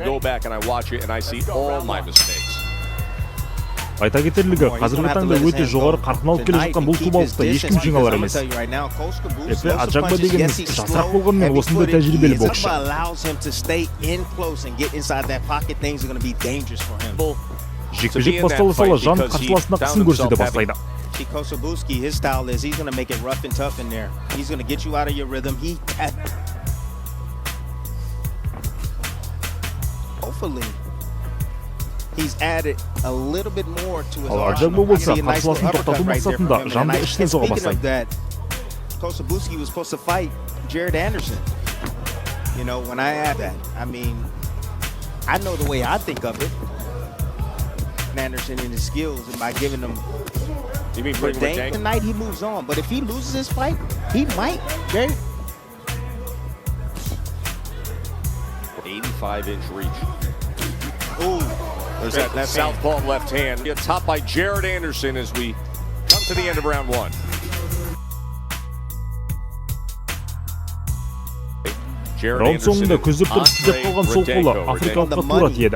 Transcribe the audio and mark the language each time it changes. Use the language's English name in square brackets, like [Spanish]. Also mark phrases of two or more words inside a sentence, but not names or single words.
[Kazakh] Айта кетерлігі, қазіргі таңда өте жоғары қарқын алып келе жатқан бұл кубалықта ешкім жеңе алар емес. Эфе Аджагба дегеніміз жасырақ болғанмен осындай тәжірибелі боксшы. Жекпе-жек бастала сала Жан қарсыласына қысын көрсете бастайды. [English] Kosобуцкий, his style is he's going to make it rough and tough in there. He's going to get you out of your rhythm. Hopefully he's added a little bit more to his arsenal. [Kazakh] болса, қарсыласын тоқтату мақсатында Жанды іштен соға бастайды. [English] Kosобуцкий was supposed to fight Jared Anderson. You know, when I add that, I mean, I know the way I think of it. Anderson and his skills, and by giving him tonight he moves on, but if he loses this fight, he might. 85-inch reach. Ooh, there's that southpaw left hand. Topped by Jared Anderson as we come to the end of round one. [Kazakh] Раунд соңында көздеп тұрып тізеп қалған сол қолы африкалыққа тура тиеді.